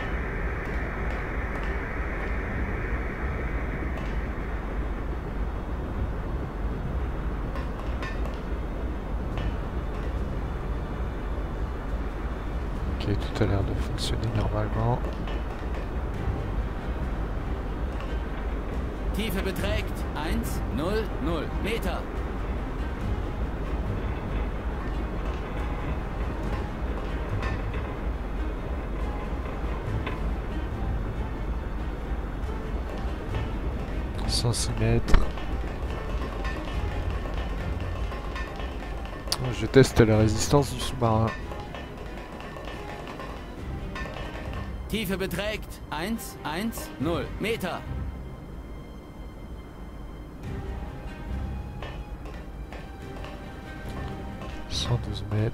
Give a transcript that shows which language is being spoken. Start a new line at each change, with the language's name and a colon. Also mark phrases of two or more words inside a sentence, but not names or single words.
French: Ok, tout a l'air de fonctionner normalement.
German: Tiefe beträgt 1, 0, 0 Meter.
French: « 106 mètres. Je teste la résistance du sous-marin.
German: Tiefe beträgt 1, 1, 0 Meter. «
French: 112 mètres.